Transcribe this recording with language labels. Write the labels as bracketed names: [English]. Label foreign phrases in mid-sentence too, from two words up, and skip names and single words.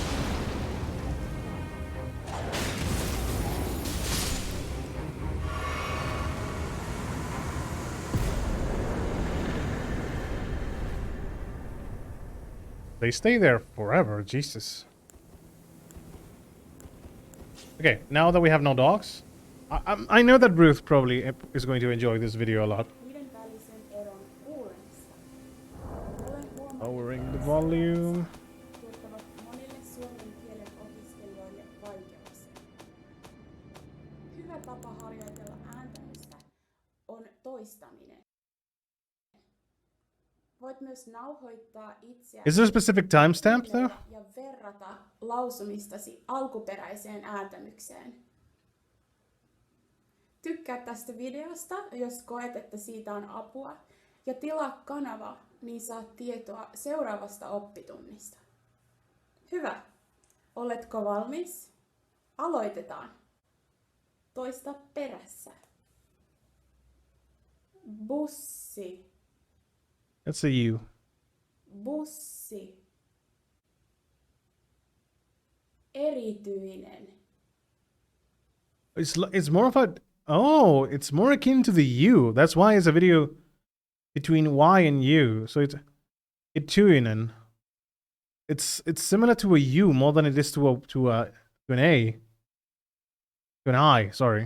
[English] They stay there forever, Jesus. Okay, now that we have no dogs, I know that Ruth probably is going to enjoy this video a lot. Lowering the volume. [Finnish] Hyvä tapa harjoitella ääntämistä on toistaminen. Voit myös nauhoittaa itseäsi. [English] Is there a specific timestamp though? [Finnish] Ja verrata lausumistasi alkuperäiseen ääntämykseen. Tykkää tästä videosta, jos koet, että siitä on apua, ja tilaa kanava, niin saat tietoa seuraavasta oppitunnista. Hyvä. Oletko valmis? Aloitetaan. Toista perässä. Bussi. [English] That's a U. [Finnish] Bussi. Erityinen. [English] It's more of a... Oh, it's more akin to the U. That's why it's a video between Y and U. So it's Erityinen. It's similar to a U more than it is to an A. To an I, sorry.